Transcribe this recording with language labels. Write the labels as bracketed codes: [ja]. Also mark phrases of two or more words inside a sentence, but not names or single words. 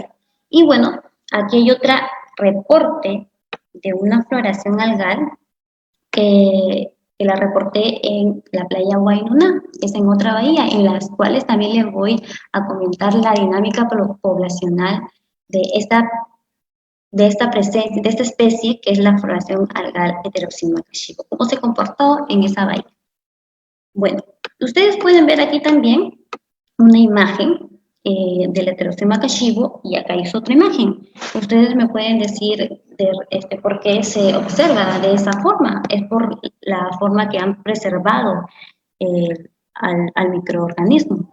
[es] Y bueno, aquí hay otro reporte de una floración algal que la reporté en la playa Guainuna, que es en otra bahía, en las cuales también les voy a comentar la dinámica poblacional de esta presencia, de esta especie que es la floración algal Heteroxylon cashibo. ¿Cómo se comportó en esa bahía? Bueno, ustedes pueden ver aquí también una imagen del Heteroxylon cashibo y acá hizo otra imagen. Ustedes me pueden decir por qué se observa de esa forma. Es por la forma que han preservado al microorganismo.